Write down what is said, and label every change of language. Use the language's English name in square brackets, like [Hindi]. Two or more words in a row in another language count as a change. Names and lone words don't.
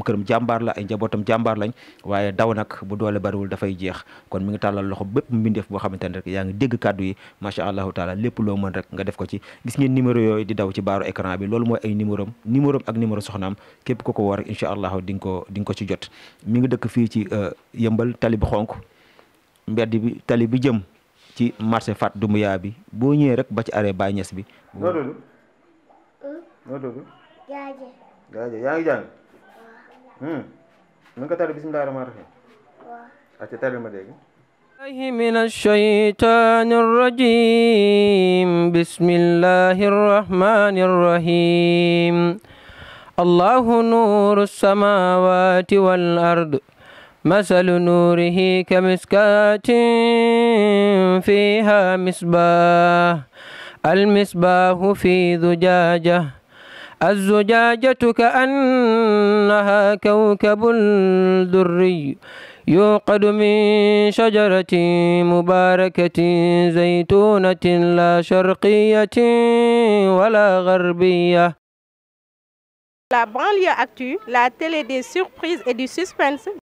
[Wolof] këram jàmbaar la ay njabootam jàmbaar lañ waaye daw nag bu doole bariwul dafay jeex kon mi ngi tàllal loxo bépp mbindeef boo xamante ne rek yaa ngi dégg kàddu yi [Arabic] ما شاء الله تعالى [Wolof] lépp loo mën rek nga def ko ci gis ngeen numéro yooyu di daw ci baaru écran bi loolu mooy ay numéro ak numéro soxnaam képp ko woo rek [Arabic] إن شاء الله [Wolof] di nga ko ci jot mi ngi dëkk fii ci yëmbal tali bi xonk mbedd bi tali bi jëm ci marché Fat Doumbouya bi boo ñëwee rek ba ci arrêt Baye Niass bi. noo tudd gaaje yaa ngi jàng na nga tari [Arabic] بسم الله الرحمن الرحيم [Wolof] acca tari ma dégg [Arabic] من الشيطان الرجيم بسم الله الرحمن الرحيم الله نور السماوات والأرض مثل نوره كمسكاة فيها مصباح المصباح في زجاجة الزجاجة كأنها كوكب دري يوقد من شجرة مباركة زيتونة لا شرقية ولا غربية. [French] La banlieue actu, la télé des surprises et du suspense.